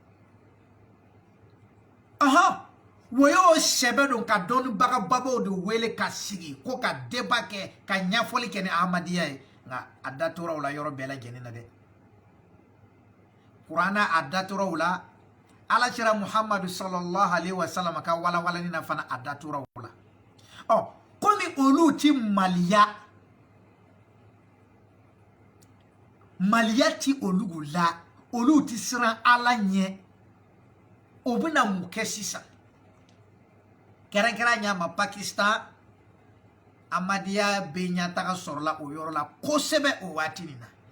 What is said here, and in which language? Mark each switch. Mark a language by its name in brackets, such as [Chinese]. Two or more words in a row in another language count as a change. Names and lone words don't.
[Bambara] wo y'o sɛbɛ don ka dɔnnibagababaw de wele ka sigi ko ka débat kɛ ka ɲɛfɔli kɛ ni Ahmadiya ye nka a datora o la yɔrɔ bɛɛ lajɛlen na dɛ Kurana a datora o la alakira Muhammadu [Arabic] صلى الله عليه وسلم [Bambara] ka walawalani na fana a datora o la komi olu ti maliya ti olu la olu ti siran ala ɲɛ o bɛna mun kɛ sisan kɛrɛnkɛrɛnya ma Pakistan Ahmadiya bɛ ɲɛtaga sɔrɔla o yɔrɔ la kosɛbɛ o waati nin na